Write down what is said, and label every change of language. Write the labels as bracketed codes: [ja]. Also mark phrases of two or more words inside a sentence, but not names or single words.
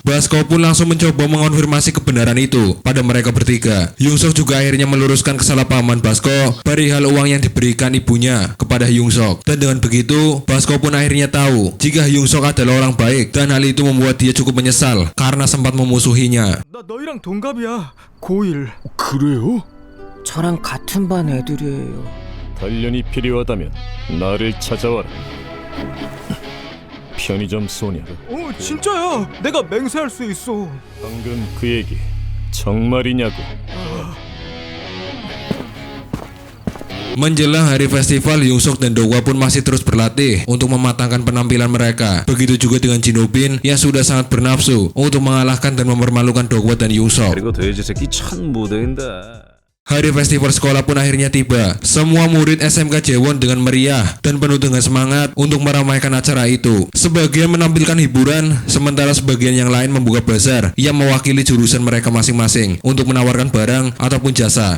[id] Basko pun langsung mencoba mengonfirmasi kebenaran itu pada mereka bertiga. Hyung Sok juga akhirnya meluruskan kesalahpahaman Basko perihal uang yang diberikan ibunya kepada Hyung Sok. Dan dengan begitu, Basko pun akhirnya tahu jika Hyung Sok adalah orang baik dan hal itu membuat dia cukup menyesal karena sempat memusuhinya. [ko] 나 너희랑 동갑이야. 고1. 그래요? 저랑 같은 반 애들이에요. 단련이 필요하다면 나를 찾아와라. 편의점 소녀. 진짜야. 내가 맹세할 수 있어. 방금 그 얘기 정말이냐고. [id] Menjelang hari festival, Hyung Sok dan Dokwa pun masih terus berlatih untuk mematangkan penampilan mereka. Begitu juga dengan Jin Ho Bin yang sudah sangat bernafsu untuk mengalahkan dan mempermalukan Dokwa dan Hyung Sok. [ko] 그리고 돼지 새끼 천 못된다. [id] Hari festival sekolah pun akhirnya tiba. Semua murid SMK Jaewon dengan meriah dan penuh dengan semangat untuk meramaikan acara itu. Sebagian menampilkan hiburan, sementara sebagian yang lain membuka bazar yang mewakili jurusan mereka masing-masing untuk menawarkan barang ataupun jasa.